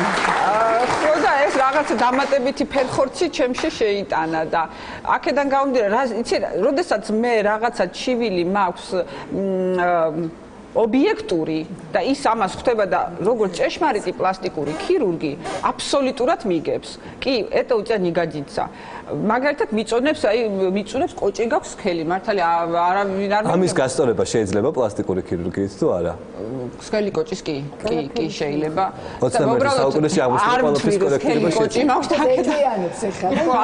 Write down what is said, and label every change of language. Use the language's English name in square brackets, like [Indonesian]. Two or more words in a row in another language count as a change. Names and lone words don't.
[Georgian] ხო და ეს რაღაცა დამატებითი ფერხორცი ჩემში შეიტანა და აქედან გამომდინარე, იცი, როდესაც მე რაღაცა ჩივილი მაქვს ობიექტური და ის ამას ხვდება და როგორც ჭეშმარიტი პლასტიკური ქირურგი აბსოლუტურად მიგებს. კი, [Russian] это у тебя не годится. [Georgian] მაგალითად მიწუნებს კოჭი გაქვს სქელი, მართალია არავინ არ ამის გასწორება შეიძლება პლასტიკური ქირურგიით თუ არა? სქელი კოჭის კი შეიძლება. 21 საუკუნეში აღმოჩნდა ყველაფრის კოლექტივში. კოჭი მაქვს თაკეთიანებს ეხლა.